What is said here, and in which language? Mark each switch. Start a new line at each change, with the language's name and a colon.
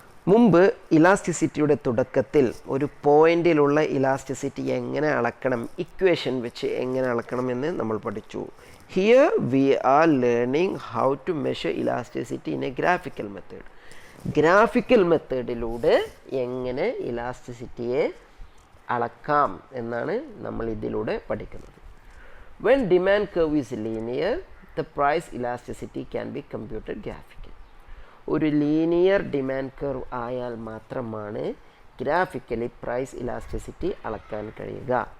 Malayalam: മുമ്പ് ഇലാസ്റ്റിസിറ്റിയുടെ തുടക്കത്തിൽ ഒരു പോയിന്റിലുള്ള ഇലാസ്റ്റിസിറ്റി എങ്ങനെ അളക്കണം, ഇക്വേഷൻ വെച്ച് എങ്ങനെ അളക്കണം എന്ന് നമ്മൾ പഠിച്ചു.
English: Here we are learning how to measure elasticity in a graphical method.
Malayalam: Graphical മെത്തേഡിലൂടെ എങ്ങനെ ഇലാസ്റ്റിസിറ്റിയെ അളക്കാം എന്നാണ് നമ്മൾ ഇതിലൂടെ പഠിക്കുന്നത്.
English: When demand curve is linear, the price elasticity can be computed graphically.
Malayalam: ഒരു ലീനിയർ ഡിമാൻഡ് കർവ് ആയാൽ മാത്രമാണ് ഗ്രാഫിക്കലി പ്രൈസ് ഇലാസ്റ്റിസിറ്റി അളക്കാൻ കഴിയുക.